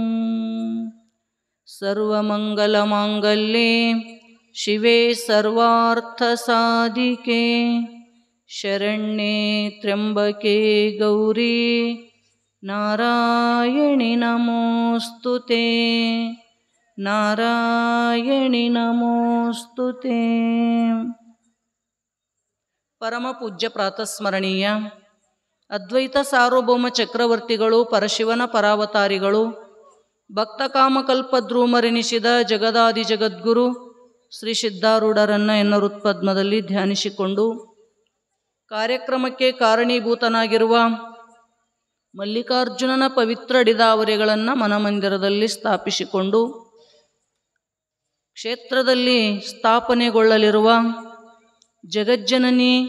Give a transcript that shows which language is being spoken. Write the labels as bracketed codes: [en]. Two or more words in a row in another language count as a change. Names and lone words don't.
[sa] सर्वमङ्गलमाङ्गल्ये शिवे सर्वार्थसाधिके शरण्ये त्र्यम्बके गौरी नारायणि नमोऽस्तुते नारायणि नमोऽस्तुते। [kn] ಪರಮ ಪೂಜ್ಯ ಪ್ರಾತಸ್ಮರಣೀಯ ಅದ್ವೈತ ಸಾರ್ವಭೌಮ ಚಕ್ರವರ್ತಿಗಳು ಪರಶಿವನ ಪರಾವತಾರಿಗಳು ಭಕ್ತ ಕಾಮಕಲ್ಪದ್ರೂಮರೆನಿಸಿದ ಜಗದಾದಿ ಜಗದ್ಗುರು ಶ್ರೀ ಸಿದ್ಧಾರೂಢರನ್ನು ಎನ್ನರುತ್ಪದ್ಮದಲ್ಲಿ ಧ್ಯಾನಿಸಿಕೊಂಡು ಕಾರ್ಯಕ್ರಮಕ್ಕೆ ಕಾರಣೀಭೂತನಾಗಿರುವ ಮಲ್ಲಿಕಾರ್ಜುನನ ಪವಿತ್ರ ಡಿದಾವರೆಗಳನ್ನು ಮನಮಂದಿರದಲ್ಲಿ ಸ್ಥಾಪಿಸಿಕೊಂಡು ಕ್ಷೇತ್ರದಲ್ಲಿ ಸ್ಥಾಪನೆಗೊಳ್ಳಲಿರುವ ಜಗಜ್ಜನನಿ